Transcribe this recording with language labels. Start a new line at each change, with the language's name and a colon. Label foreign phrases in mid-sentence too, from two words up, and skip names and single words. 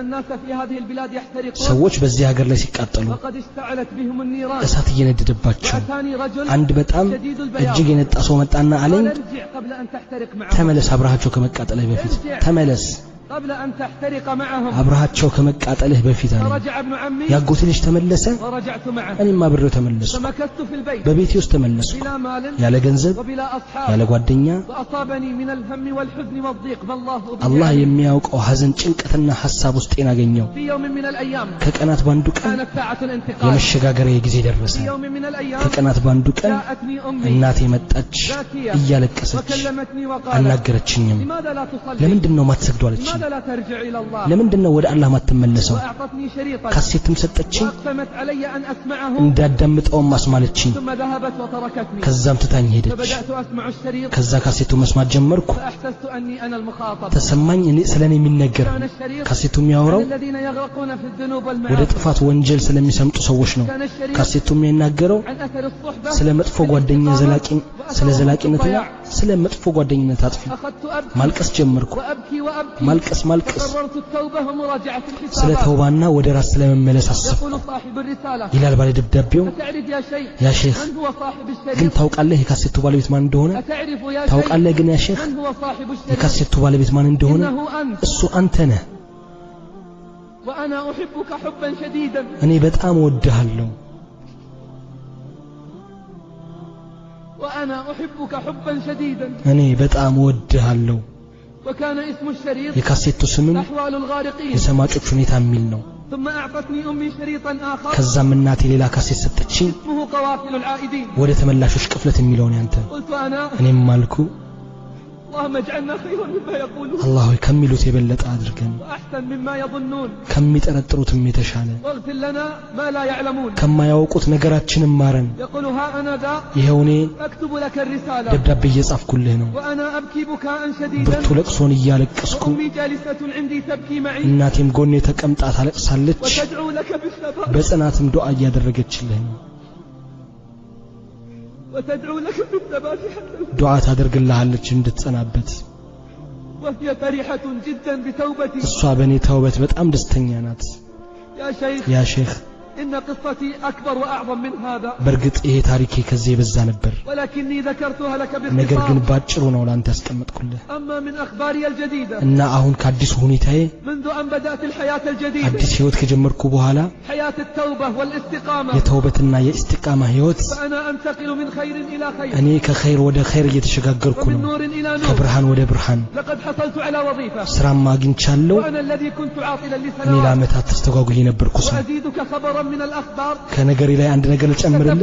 Amharic: ሰዎች በዚህ ሀገር ላይ ሲቃጠሉ እሳት እየነደደባቸው አንድ በጣም እጅግ የነጣ ሰው መጣና አለኝ ተመለስ አብራቸው ከመቃጠል በፊት ተመለስ
Arabic: قبل أن تحترق معهم
Amharic: አብራቸው ከመቃጠልህ በፊት አለ
Arabic: فرجع ابن عمي
Amharic: ያጎቴ ልጅ ተመለሰ
Arabic: ورجعت معه
Amharic: እኔም አብሬው ተመለስኩ
Arabic: فمكثت في البيت
Amharic: በቤቴ ውስጥ ተመለስኩ
Arabic: بلا مال
Amharic: ያለ ገንዘብ
Arabic: وبلا أصحاب
Amharic: ያለ ጓደኛ
Arabic: وأصابني من الهم والحزن والضيق فالله
Amharic: አላህ የሚያውቀው ሐዘን ጭንቀትና ሐሳብ ውስጤን አገኘው
Arabic: في يوم من الأيام
Amharic: ከቀናት ባንዱ ቀን
Arabic: كانت ساعة الانتقال
Amharic: የመሸጋገሪያ ጊዜ ደረሰ
Arabic: في يوم من الأيام
Amharic: ከቀናት ባንዱ ቀን
Arabic: جاءتني أمي
Amharic: እናቴ መጣች እያለቀሰች
Arabic: وكلمتني وقالت
Amharic: አናገረችኝም
Arabic: لماذا لا تصلي
Amharic: ለምንድነው ማትሰግዱ አለችኝ
Arabic: لماذا لا ترجع إلى الله
Amharic: ለምንድነው ወደ አላህ ማትመለሰው
Arabic: وأعطتني شريطا
Amharic: ካሴትም ሰጠችኝ
Arabic: وأقسمت علي أن أسمعه
Amharic: እንዳዳምጠው ማስማለችኝ
Arabic: ثم ذهبت وتركتني
Amharic: ከዛም ትታኝ ሄደች
Arabic: فبدأت أسمع الشريط
Amharic: ከዛ ካሴቱ መስማት ጀመርኩ
Arabic: فأحسست أني أنا المخاطب
Amharic: ተሰማኝ እኔ ስለኔ የሚነገር
Arabic: كان الشريط
Amharic: ካሴቱ የሚያወራው
Arabic: عن الذين يغرقون في الذنوب
Amharic: ወደ
Arabic: والمعاصي
Amharic: ጥፋት ወንጀል ስለሚሰምጡ ሰዎች ነው
Arabic: كان الشريط
Amharic: ካሴቱ የሚናገረው
Arabic: عن أثر الصحبة
Amharic: ስለ መጥፎ ጓደኛ ስለ ዘላቂነትና ስለ መጥፎ ጓደኝነት አጥፊ
Arabic: أخذت أبكي
Amharic: ማልቀስ ጀመርኩ
Arabic: وأبكي وأبكي
Amharic: ማልቀስ
Arabic: فقررت التوبة ومراجعة
Amharic: ስለ
Arabic: الحسابات
Amharic: ተውባና ወደ ራስ ስለመመለስ አሰብኩ
Arabic: يقول صاحب الرسالة
Amharic: ይላል ባለ ደብዳቤው
Arabic: أتعرف يا شيخ يا شيخ من هو صاحب
Amharic: ግን
Arabic: الشريط
Amharic: ታውቃለህ የካሴቱ ባለቤት ማን እንደሆነ
Arabic: أتعرف يا شيخ
Amharic: ታውቃለህ ግን
Arabic: يا شيخ من هو صاحب الشريط
Amharic: የካሴቱ ባለቤት ማን እንደሆነ
Arabic: إنه أنت
Amharic: እሱ አንተ ነህ
Arabic: وأنا أحبك حبا شديدا
Amharic: እኔ በጣም እወድሃለሁ
Arabic: وأنا أحبك حبا شديدا
Amharic: እኔ በጣም እወድሃለሁ
Arabic: وكان اسم الشريط
Amharic: የካሴቱ ስምም
Arabic: أحوال الغارقين
Amharic: የሰማጮች ሁኔታ የሚል ነው
Arabic: ثم أعطتني أمي شريطا آخر
Amharic: ከዛም እናቴ ሌላ ካሴት ሰጠችኝ
Arabic: اسمه قوافل العائدين
Amharic: ወደ ተመላሾች ቅፍለት የሚለውን ያንተ
Arabic: قلت أنا
Amharic: እኔም ማልኩ
Arabic: اللهم اجعلنا خيرا مما يقولون
Amharic: አላህ ሆይ ከሚሉት የበለጠ አድርገን
Arabic: وأحسن مما يظنون
Amharic: ከሚጠረጥሩትም የተሻለ
Arabic: واغفر لنا ما لا يعلمون
Amharic: ከማያውቁት ነገራችንን ማረን
Arabic: يقول ها أنا ذا
Amharic: ይሄው እኔ
Arabic: أكتب لك الرسالة
Amharic: ደብዳቤ እየጻፍኩልህ ነው
Arabic: وأنا أبكي بكاء شديدا
Amharic: ብርቱ ለቅሶን እያለቀስኩ
Arabic: وأمي جالسة عندي تبكي معي
Amharic: እናቴም ጎኔ ተቀምጣ ታለቅሳለች
Arabic: وتدعو لك بالثبات
Amharic: በጽናትም ዱዓ እያደረገችልህ ነው
Arabic: وتدعو لك بالثبات حتى
Amharic: ዱዓ ታደርግልሃለች እንድትጸናበት
Arabic: وهي فرحة جدا بتوبتي
Amharic: እሷ በእኔ ተውበት በጣም ደስተኛ ናት
Arabic: يا شيخ يا شيخ إن قصتي أكبر وأعظم من هذا
Amharic: በእርግጥ ይሄ ታሪኬ ከዚህ የበዛ ነበር
Arabic: ولكني ذكرتها لك
Amharic: ነገር ግን
Arabic: باختصار
Amharic: ባጭሩ ነው ላንተ ያስቀመጥኩልህ
Arabic: أما من أخباري الجديدة
Amharic: እና አሁን ከአዲሱ ሁኔታዬ
Arabic: منذ أن بدأت الحياة الجديدة
Amharic: አዲስ ህይወት ከጀመርኩ በኋላ
Arabic: حياة التوبة والاستقامة
Amharic: የተውበትና የእስቲቃማ ህይወት
Arabic: فأنا أنتقل من خير إلى خير
Amharic: እኔ ከኸይር ወደ ኸይር እየተሸጋገርኩ
Arabic: ومن
Amharic: ነው
Arabic: نور إلى نور
Amharic: ከብርሃን ወደ ብርሃን
Arabic: لقد حصلت على وظيفة
Amharic: ስራም አግኝቻለሁ
Arabic: وأنا الذي كنت عاطلا
Amharic: እኔ
Arabic: لسنوات
Amharic: ለዓመታት ተስተጓጉዬ ነበርኩ ሰው
Arabic: وأزيدك خبرا من الأخبار
Amharic: ከነገሬ ላይ አንድ ነገር ልጨምርልህ